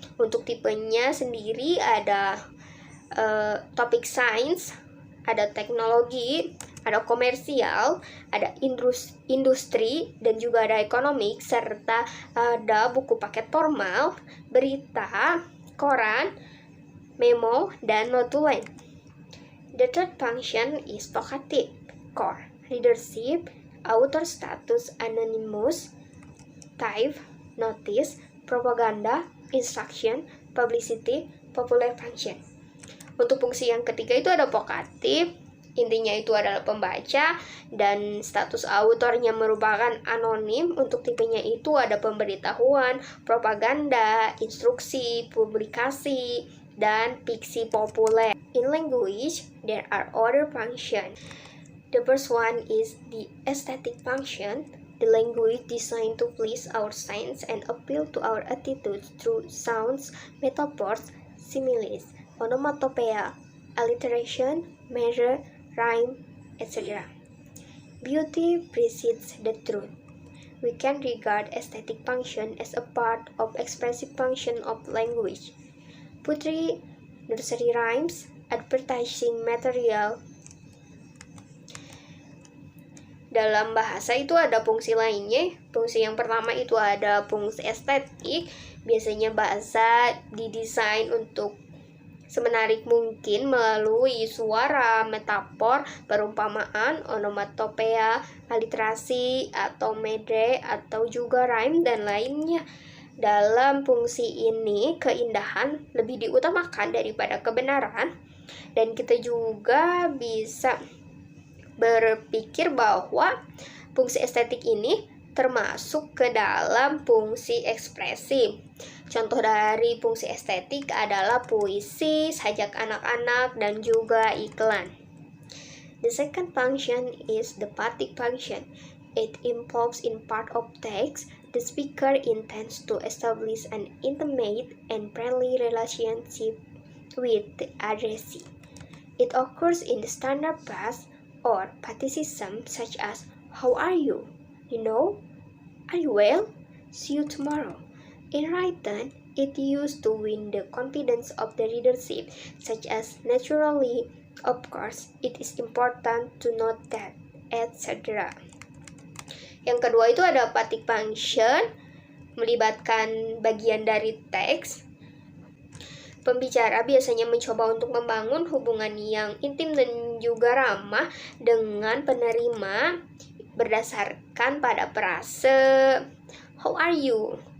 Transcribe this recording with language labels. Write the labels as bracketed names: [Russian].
[Indonesian] Untuk tipenya sendiri ada topik sains, ada teknologi, ada komersial, ada industri, dan juga ada ekonomik, serta ada buku paket formal, berita, koran, memo, dan notulen. [English] The third function is vocative, core, readership, author status anonymous, type, notice, propaganda, instruction, publicity, popular function. [Indonesian] Untuk fungsi yang ketiga itu ada vokatif, intinya itu adalah pembaca, dan status autornya merupakan anonim. Untuk tipenya itu ada pemberitahuan, propaganda, instruksi, publikasi, dan fiksi populer. [English] In language, there are other functions. The first one is the aesthetic function. the language designed to please our sense and appeal to our attitudes through sounds, metaphors, similes, onomatopoeia, alliteration, measure, rhyme, etc. Beauty precedes the truth. We can regard aesthetic function as a part of expressive function of language. Poetry, nursery rhymes, advertising material. [Indonesian] Dalam bahasa itu ada fungsi lainnya. Fungsi yang pertama itu ada fungsi estetik. Biasanya bahasa didesain untuk semenarik mungkin melalui suara, metafor, perumpamaan, onomatopoeia, aliterasi, atau mede, atau juga rhyme, dan lainnya. Dalam fungsi ini, keindahan lebih diutamakan daripada kebenaran, dan kita juga bisa berpikir bahwa fungsi estetik ini termasuk ke dalam fungsi ekspresi. Contoh dari fungsi estetik adalah puisi, sajak anak-anak, dan juga iklan. [English] The second function is the batik function. It involves in part of text, the speaker intends to establish an intimate and friendly relationship with the addressee. It occurs in the standard phrase or passivism such as, "How are you? You know? Are you well? See you tomorrow." In written, it used to win the confidence of the readership, such as "Naturally, of course, it is important to note that," etc. [Indonesian] Yang kedua itu ada batik function, melibatkan bagian dari teks. Pembicara biasanya mencoba untuk membangun hubungan yang intim dan juga ramah dengan penerima berdasarkan pada frase [English] "How are you?